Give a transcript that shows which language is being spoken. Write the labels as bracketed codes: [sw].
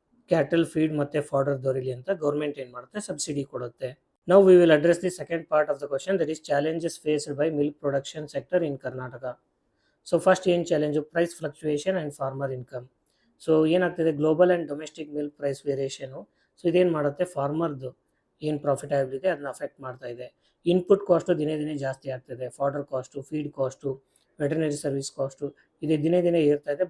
[kn] Cattle feed ಮತ್ತು fodder ದೊರೀಲಿ ಅಂತ government ಏನು ಮಾಡುತ್ತೆ, ಸಬ್ಸಿಡಿ ಕೊಡುತ್ತೆ. [en] Now we will address the second part of the question, that is challenges faced by milk production sector in Karnataka. [kn] So first ಏನು challenge, [en] Price fluctuation and farmer income. [kn] So ಏನಾಗ್ತಿದೆ, [en] Global and domestic milk price variation. [kn] So ಇದೇನು ಮಾಡುತ್ತೆ, ಫಾರ್ಮರ್ದು ಏನು profitability ಅದನ್ನ affect ಮಾಡ್ತಾ ಇದೆ. Input cost ದಿನೇ ದಿನೇ ಜಾಸ್ತಿ ಆಗ್ತಿದೆ. Fodder cost, feed cost, veterinary service cost ಇದು ದಿನೇ ದಿನೇ ಏರ್ತಾ ಇದೆ.